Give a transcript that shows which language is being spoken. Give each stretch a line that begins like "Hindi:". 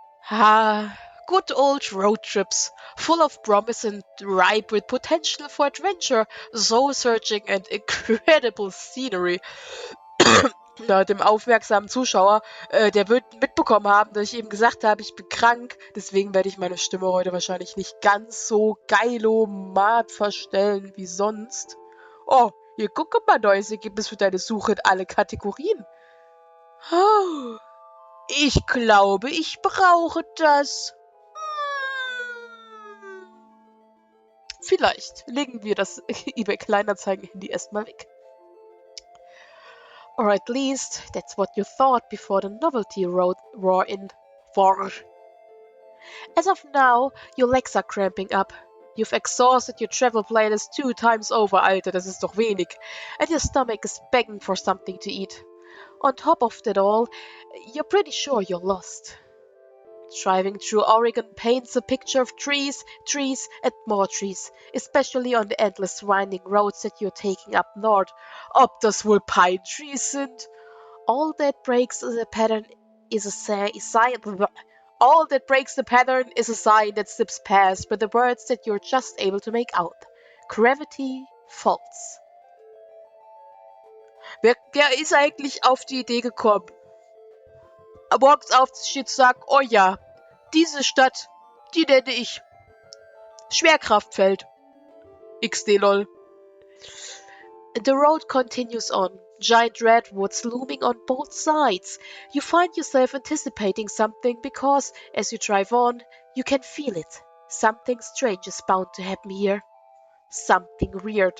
English: Good old road trips, full of promise and ripe with potential for adventure, soul-searching and incredible scenery.
German: Na, dem aufmerksamen Zuschauer, der wird mitbekommen haben, dass ich eben gesagt habe, ich bin krank. Deswegen werde ich meine Stimme heute wahrscheinlich nicht ganz so geilomat verstellen wie sonst. Oh, hier gucke mal, neues Ergebnis für deine Suche in alle Kategorien. Oh, ich glaube, ich brauche das. Vielleicht legen wir das eBay Kleinanzeigen-Handy erstmal weg.
English: Or at least that's what you thought before the novelty wore in. As of now, your legs are cramping up. You've exhausted your travel planners 2 times over,
German: Alter, das ist doch wenig.
English: And your stomach is begging for something to eat. On top of that all, you're pretty sure you're lost. Driving through Oregon paints a picture of trees, and more trees, especially on the endless winding roads that you're taking up north.
German: Ob das wohl Pine Trees sind?
English: All that breaks the pattern is a sign. All that breaks the pattern is a sign that slips past with the words that you're just able to make out. Gravity Falls.
German: Wer ist eigentlich auf die Idee gekommen, morgens aufzustehen zu sagen, oh ja, diese Stadt, die nenne ich Schwerkraftfeld. XD lol.
English: The road continues on, giant redwoods looming on both sides. You find yourself anticipating something because, as you drive on, you can feel it. Something strange is bound to happen here. Something weird.